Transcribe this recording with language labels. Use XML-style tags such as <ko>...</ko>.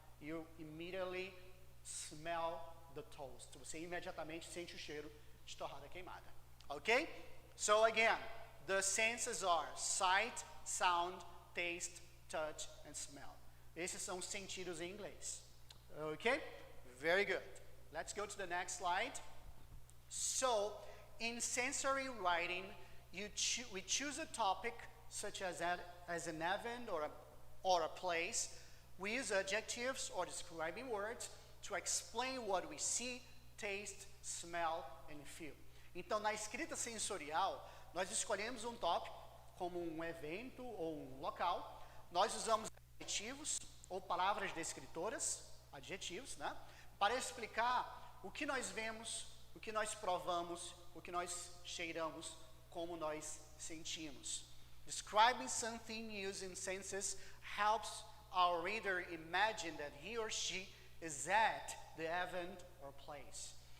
<en>You immediately smell the toast.</en> <pt>Você imediatamente sente o cheiro de torrada queimada. Ok?</pt> <en>So again, the senses are sight, sound, taste, touch and smell.</en> <pt>Esses são os sentidos em inglês.</pt> <en>Ok? Very good. Let's go to the next slide. So, in sensory writing, we choose a topic such as an event or a place. We use adjectives or describing words to explain what we see, taste, smell and feel.</en> <pt>Então, na escrita sensorial, nós escolhemos um tópico como um evento ou um local. Nós usamos adjetivos ou palavras descritoras, adjetivos, né? Para explicar o que nós vemos, o que nós provamos, o que nós cheiramos, como nós sentimos.</pt> <en>Describing something using senses helps our reader imagine that he or she is at the event or place.</en>